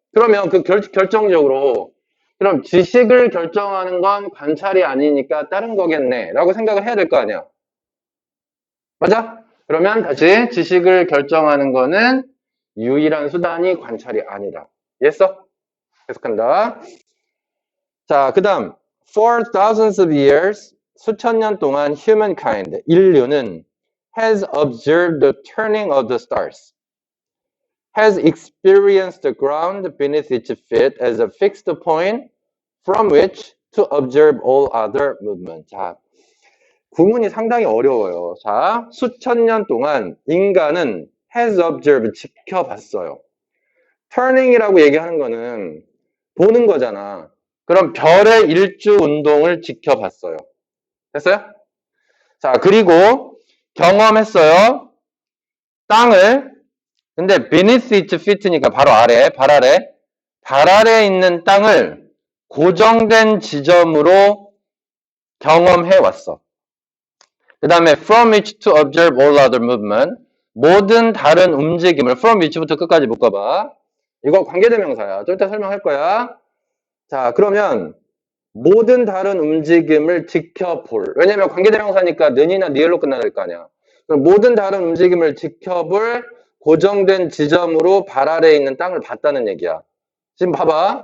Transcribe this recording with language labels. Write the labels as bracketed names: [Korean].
[Korean] 그러면 그 결정적으로 그럼 지식을 결정하는 건 관찰이 아니니까 다른 거겠네. 라고 생각을 해야 될 거 아니야. 맞아? 그러면 다시 지식을 결정하는 거는 유일한 수단이 관찰이 아니다. 이해했어? 계속한다. 자, 그 다음 [English] For thousands of years, [Korean] 수천 년 동안 [English] humankind, [Korean] 인류는 [English] has observed the turning of the stars, has experienced the ground beneath its feet as a fixed point from which to observe all other movement. [Korean] 자, 구문이 상당히 어려워요. 자, 수천 년 동안 인간은 [English] has observed, [Korean] 지켜봤어요. turning이라고 얘기하는 거는 보는 거잖아. 그럼 별의 일주 운동을 지켜봤어요. 됐어요? 자, 그리고 경험했어요. 땅을. 근데 [English] beneath its feet [Korean] 니까 바로 아래, 발 아래 있는 땅을 고정된 지점으로 경험해 왔어. 그 다음에 [English] from which to observe all other movement, [Korean] 모든 다른 움직임을 [English] from which [Korean] 부터 끝까지 묶어봐. 이거 관계대명사야. 좀 이따 설명할 거야. 자, 그러면 모든 다른 움직임을 지켜볼. 왜냐면 관계대명사니까 는이나 니을로 끝나야 될 거 아니야. 그럼 모든 다른 움직임을 지켜볼 고정된 지점으로 발 아래에 있는 땅을 봤다는 얘기야. 지금 봐봐.